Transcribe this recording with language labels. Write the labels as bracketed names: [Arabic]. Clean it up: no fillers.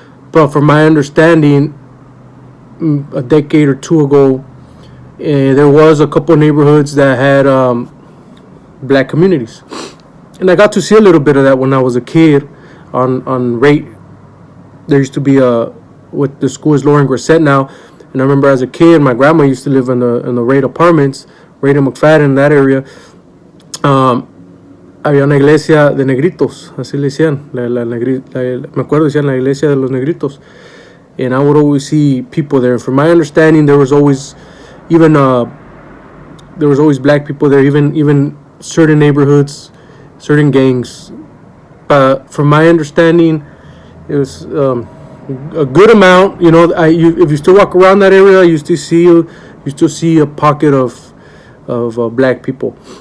[English] But from my understanding, a decade or two ago, there was a couple neighborhoods that had black communities, and I got to see a little bit of that when I was a kid. On Rate, there used to be what the school is Lauren Grissett now, and I remember as a kid, my grandma used to live in the Rate apartments, Rate and McFadden, in that area. [Spanish] Había una iglesia de negritos, así le decían, me acuerdo decían la iglesia de los negritos, [English] and I would always see people there. From my understanding, there was always black people there, even certain neighborhoods, certain gangs. But from my understanding, it was a good amount. If you still walk around that area, you still see a pocket of black people.